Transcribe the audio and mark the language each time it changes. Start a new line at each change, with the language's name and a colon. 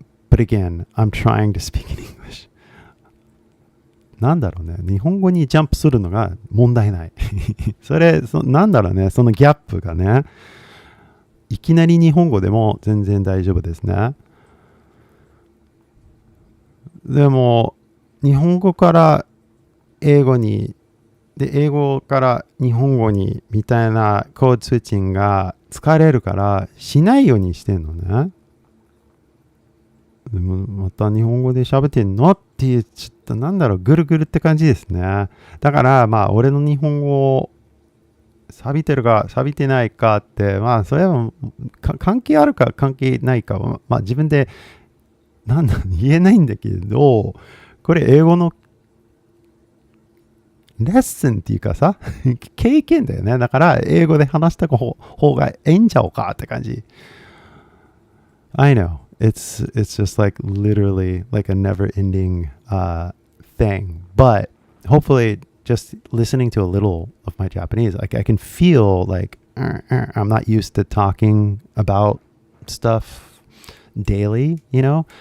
English: But again, I'm trying to speak in English.
Japanese: なんだろうね。日本語にジャンプするのが問題ない。なんだろうね。そのギャップがね。いきなり日本語でも全然大丈夫ですね。でも、日本語から英語に、で、英語から日本語にみたいなコードスイッチングが疲れるからしないようにしてんのね。でもまた日本語で喋ってんのっていう、ちょっとなんだろう、ぐるぐるって感じですね。だからまあ俺の日本語錆びてるか錆びてないかって、まあそれは関係あるか関係ないか、まあ自分で言えないんだけど、これ英語のレッスンっていうかさ、経験だよね。だから英語で話した方がいいんちゃうかって感じ。
English: I know. It's just like literally like a never ending thing. But hopefully just listening to a little of my Japanese, like I can feel like I'm not used to talking about stuff daily, you know?